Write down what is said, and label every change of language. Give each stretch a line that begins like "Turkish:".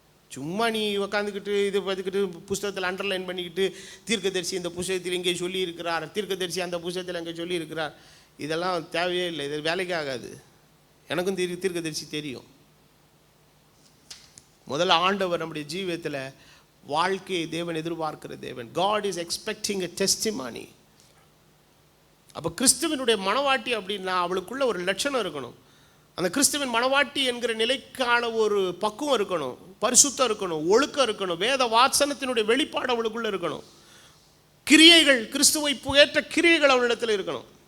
Tamil: சும்மா நீ உக்காந்துக்கிட்டு இது பார்த்துக்கிட்டு புஸ்தகத்தில் அண்டர்லைன் பண்ணிக்கிட்டு தீர்க்கதரிசி இந்த புஸ்தகத்தில் இங்கே சொல்லியிருக்கிறார், தீர்க்கதரிசி அந்த புஸ்தகத்தில் அங்கே சொல்லியிருக்கிறார், இதெல்லாம் தேவையே இல்லை. இது வேலைக்கு ஆகாது. எனக்கும் தீர்க்கதரிசி தெரியும். முதல்ல ஆண்டவர் நம்முடைய ஜீவியத்தில் வாழ்க்கையை தேவன் எதிர்பார்க்கிற தேவன்.
English: God is expecting a testimony.
Tamil: அப்போ கிறிஸ்துவனுடைய மனவாட்டி அப்படின்னா அவளுக்குள்ள ஒரு லட்சணம் இருக்கணும். அந்த கிறிஸ்துவின் மனவாட்டி என்கிற நிலைக்கான ஒரு பக்குவம் இருக்கணும், பரிசுத்தம் இருக்கணும், ஒழுக்கம் இருக்கணும், வேத வாசனத்தினுடைய வெளிப்பாடு அவளுக்குள்ள இருக்கணும், கிரியைகள், கிறிஸ்துவை புகேற்ற கிரியைகள் அவளிடத்தில் இருக்கணும்.